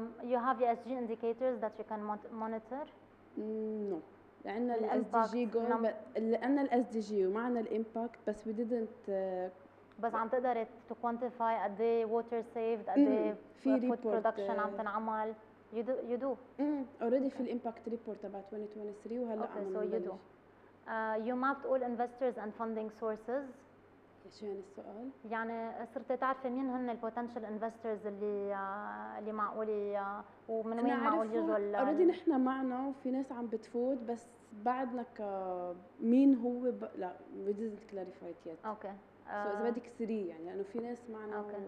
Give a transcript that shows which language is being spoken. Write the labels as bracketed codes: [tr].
[en] You have ESG indicators that you can monitor. No. [ar] عندنا ال SDG goal عندنا ال SDG ومعنا الامباكت بس [en] we didn't [ar] بس عم تقدر [en] to quantify [ar] قد ايه water saved، قد ايه food production عم تنعمل. [en] You do. [ar] already في الامباكت ريبورت تبع 2023 وهلا عم [en] so you do. You mapped all investors and funding sources. [ar] شو يعني السؤال؟ يعني صرت تعرفي مين هن البوتنشال انفسترز اللي معقول ومن وين معقول يجوا. اوريدي نحن معنا وفي ناس عم بتفوت بس بعدنا مين هو لا [en] we didn't clarify it yet. [ar] اوكي. so اذا بدك 3 يعني لانه في ناس معنا.